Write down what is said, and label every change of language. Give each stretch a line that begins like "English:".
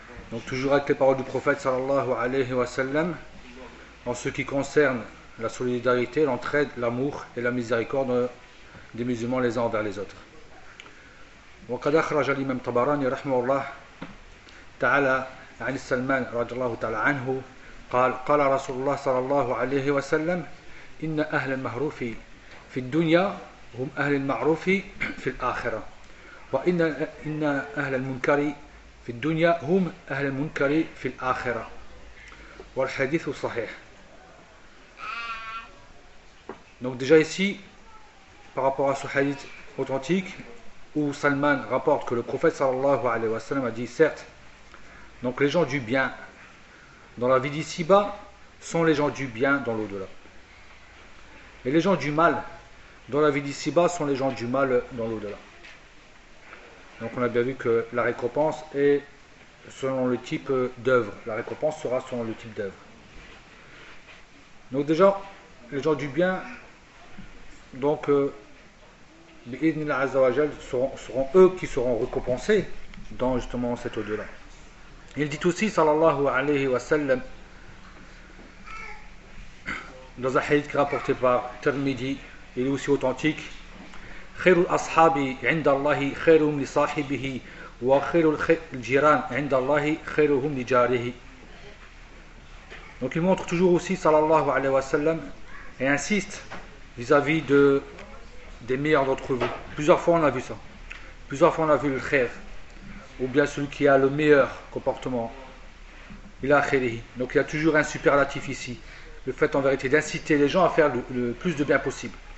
French: Donc toujours avec les paroles du prophète sallallahu alayhi wa sallam en ce qui concerne la solidarité, l'entraide, l'amour et la miséricorde des musulmans les uns envers les autres.
Arabic: Wa qad akhraj al-imam Tabarani rahimahullah ta'ala 'an Salman radiyallahu ta'ala anhu qala rasulullah sallallahu alayhi wa sallam إن أهل المعروف في الدنيا هم أهل المعروف في الآخرة وإن أهل المنكر في الدنيا هم أهل المنكر في الآخرة والحديث صحيح.
French: Donc déjà ici, par rapport à ce hadith authentique où Salman rapporte que le prophète sallallahu alayhi wa sallam a dit certes, donc les gens du bien dans la vie d'ici-bas sont les gens du bien dans l'au-delà. Et les gens du mal dans la vie d'ici-bas sont les gens du mal dans l'au-delà. Donc on a bien vu que la récompense est selon le type d'œuvre. La récompense sera selon le type d'œuvre. Donc déjà, les gens du bien, donc, seront eux qui seront récompensés dans justement cet au-delà. Il dit aussi, sallallahu alayhi wa sallam, dans un hadith qui est rapporté par Tirmidhi, il est aussi authentique.
Arabic: خير الأصحاب عند الله خيرهم لصاحبه وخير الجيران عند الله خيرهم لجاره.
French: Donc il montre toujours aussi, sallallahu alayhi wa sallam, et insiste vis-à-vis des meilleurs d'entre vous. Plusieurs fois on a vu ça. Plusieurs fois on a vu le khair, ou bien celui qui a le meilleur comportement. Donc il y a toujours un superlatif ici. Le fait en vérité d'inciter les gens à faire le plus de bien possible.